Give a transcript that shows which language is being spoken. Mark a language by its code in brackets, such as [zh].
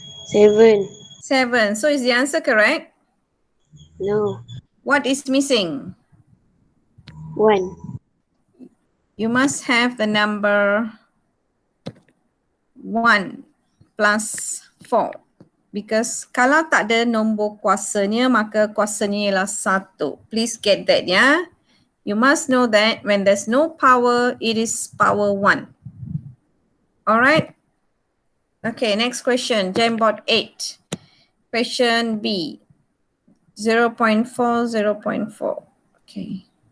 [en] 7. 7. So is the answer correct? No. What is missing? 1. You must have the number 1 plus 4. [ms] Because kalau tak ada nombor kuasanya, maka kuasanya ialah 1. [en] Please get that ya. You must know that when there's no power, it is power 1. Alright. Okay, next question. Jamboard 8. Question B. 0.4, 0.4. Okay.